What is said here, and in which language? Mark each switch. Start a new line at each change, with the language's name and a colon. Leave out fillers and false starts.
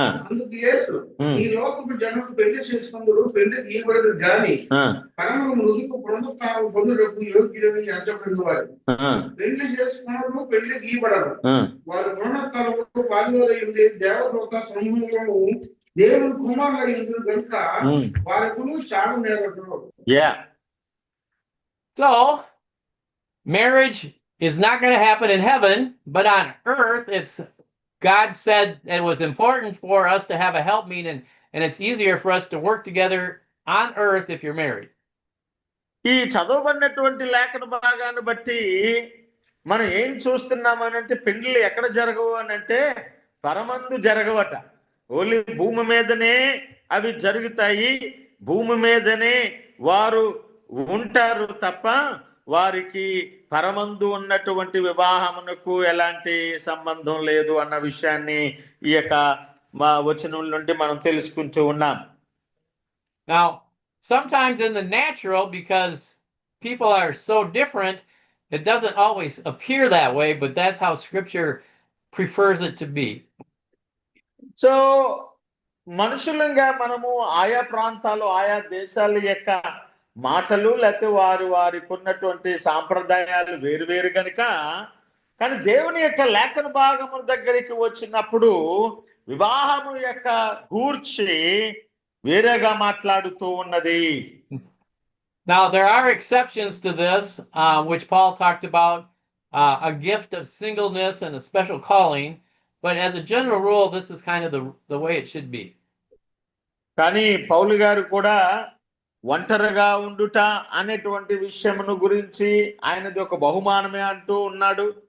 Telugu: అందుకు యేసు, ఈ లోకపు జనులు పెళ్లి చేసుకుందరు, పెళ్లి గీయబడదు గాని పరమ మృదుకు పునరుత్థానం పొందుటకు యోగ్యులని ఎంచబడిన వారు. పెళ్లి చేసుకున్నారు, పెళ్లి గీయబడరు. వారు పునరుత్థానములో పాల్గొనై ఉండి దేవదూత సమూహంలో దేవుని కుమారులై ఉండి కనుక వారికి శాపం నేరడు.
English: So, marriage is not going to happen in heaven, but on earth, God said it was important for us to have a helpmeet, and it's easier for us to work together on earth if you're married.
Telugu: ఈ చదవబడినటువంటి లేఖన భాగాన్ని బట్టి మనం ఏం చూస్తున్నామనంటే, పెండ్లు ఎక్కడ జరగవు అనంటే పరమందు జరగవట. ఓన్లీ భూమి మీదనే అవి జరుగుతాయి, భూమి మీదనే వారు ఉంటారు తప్ప వారికి పరమందు ఉన్నటువంటి వివాహమునకు ఎలాంటి సంబంధం లేదు అన్న విషయాన్ని ఈ యొక్క వచనం నుండి మనం తెలుసుకుంటూ ఉన్నాం.
English: Now, sometimes in the natural, because people are so different, it doesn't always appear that way, but that's how Scripture prefers it to be.
Telugu: So మనుషులంగా మనము ఆయా ప్రాంతాలు, ఆయా దేశాల యొక్క మాటలు లేకపోతే వారికి ఉన్నటువంటి సాంప్రదాయాలు వేరువేరు కనుక, కానీ దేవుని యొక్క లేఖన భాగము దగ్గరికి వచ్చినప్పుడు వివాహము యొక్క గూర్చి వేరేగా మాట్లాడుతూ ఉన్నది.
English: Now there are exceptions to this, which Paul talked about, a gift of singleness and a special calling, but as a general rule, this is kind of the way it should be.
Telugu: కానీ పౌలు గారు కూడా ఒంటరిగా ఉండుట అనేటువంటి విషయమును గురించి ఆయనది ఒక బహుమానమే అంటూ ఉన్నాడు.